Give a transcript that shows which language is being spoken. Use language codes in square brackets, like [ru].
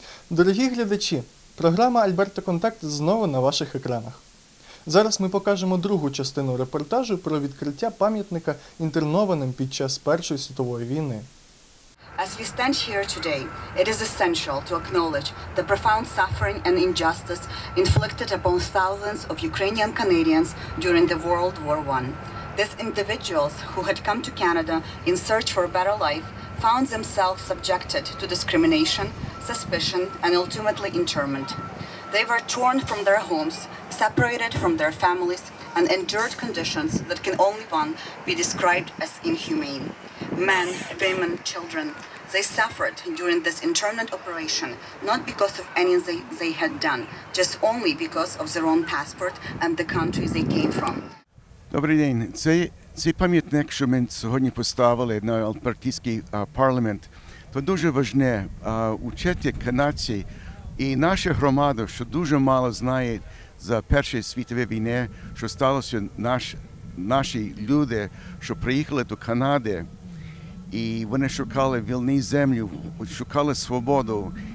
[uk] Дорогі глядачі, програма «Альберта Контакт» знову на ваших екранах. Зараз ми покажемо другу частину репортажу про відкриття пам'ятника інтернованим під час Першої світової війни. [en] As we stand here today, it is essential to acknowledge the profound suffering and injustice inflicted upon thousands of Ukrainian Canadians during the World War I. These individuals who had come to Canada in search for a better life found themselves subjected to discrimination, suspicion, and ultimately internment. They were torn from their homes, separated from their families, and endured conditions that can only be described as inhumane. Men, women, children, they suffered during this internment operation, not because of anything they had done, just only because of their own passport and the country they came from. [uk] Добрий день. Цей пам'ятник, що ми сьогодні поставили на Альбертський парламент, то дуже важливе учити канадці і наша громада, що дуже мало знає за Першої світової війни, що сталося наші люди, що приїхали до Канади, і вони шукали вільну землю, шукали свободу.